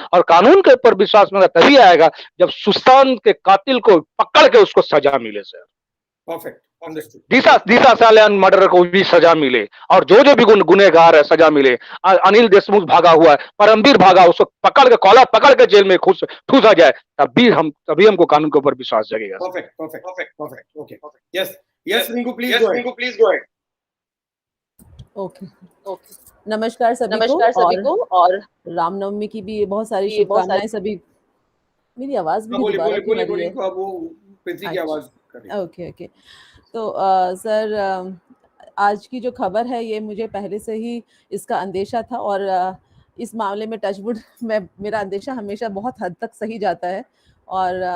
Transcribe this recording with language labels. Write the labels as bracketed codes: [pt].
[hi] और कानून के ऊपर विश्वास मेरा तभी आएगा जब सुशांत के कातिल को पकड़ के उसको सजा मिले सर। [en] Perfect. Understood. [hi] दिशा सालियान मर्डर को भी सजा मिले और जो भी गुनहगार है सजा मिले। अनिल देशमुख भागा हुआ है, परमवीर भागा, उसको पकड़ के कॉलर पकड़ के जेल में ठूसा जाए, तभी हमको कानून के ऊपर विश्वास जगेगा। [en] Perfect. Okay. Yes, Rinku, please go ahead. [hi] Okay नमस्कार सभी को और रामनवमी की भी बहुत सारी शुभकामनाएं सभी। मेरी आवाज भी दोबारा क्यों आ रही है? अब वो पृथ्वी की आवाज कर रही है। ओके तो सर आज की जो खबर है ये मुझे पहले से ही इसका अंदेशा था और इस मामले में टचवुड मेरा अंदेशा हमेशा बहुत हद तक सही जाता है और